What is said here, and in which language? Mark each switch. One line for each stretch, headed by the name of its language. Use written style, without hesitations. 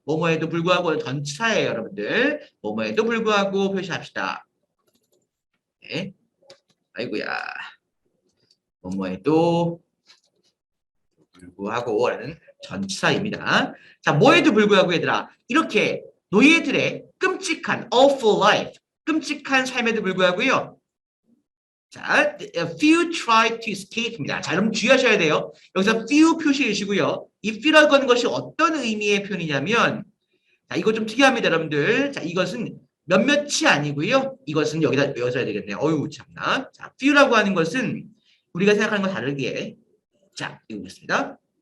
Korean: 뭐뭐에도 불구하고는 전치사예요, 여러분들. 뭐뭐에도 불구하고 표시합시다. 네. 아이고야. 뭐뭐에도 불구하고라는 전치사입니다. 자, 뭐에도 불구하고 얘들아, 이렇게 노예들의 끔찍한
English: awful life,
Korean: 끔찍한 삶에도 불구하고요.
English: 자, few tried to escape입니다.
Korean: 자, 여러분 주의하셔야 돼요. 여기서 few 표시이시고요. 이 few라고 하는 것이 어떤 의미의 표현이냐면, 자, 이거 좀 특이합니다, 여러분들. 자, 이것은 몇몇이 아니고요. 이것은 여기다 외워줘야 되겠네요. 어휴, 참나. 자, few라고 하는 것은 우리가 생각하는 것 다르게, 자, 이거 보겠습니다.